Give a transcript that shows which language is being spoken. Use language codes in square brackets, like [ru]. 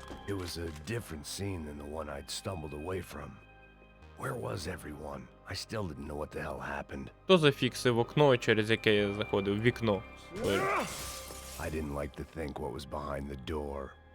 [en] It was a different scene than the one I'd stumbled away from. Where was everyone? I still didn't know what the hell happened. [uk] Хто зафіксив окно, через яке я заходив? Вікно. Ой. [en] I didn't like to think what was behind the door.